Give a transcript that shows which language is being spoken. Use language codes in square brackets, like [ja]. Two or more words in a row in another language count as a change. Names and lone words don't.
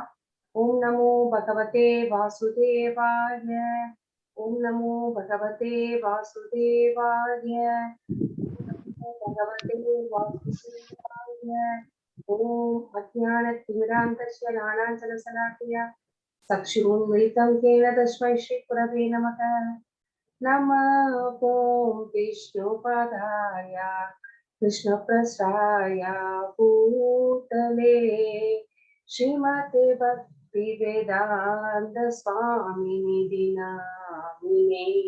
[sa] ओम् नमो भगवते वासुदेवाय. ओम् नमो भगवते वासुदेवाय. भगवते वासुदेवाय. ओम् अज्ञानतिमिरान्धस्य ज्ञानाञ्जनशलाकया चक्षुरुन्मीलितम् येन तस्मै श्रीगुरवे नमः. नमः ॐ विष्णुपदाय कृष्णप्रसाय भूतले श्रीमते भक्तिवेदान्त स्वामिनिधि नामिने।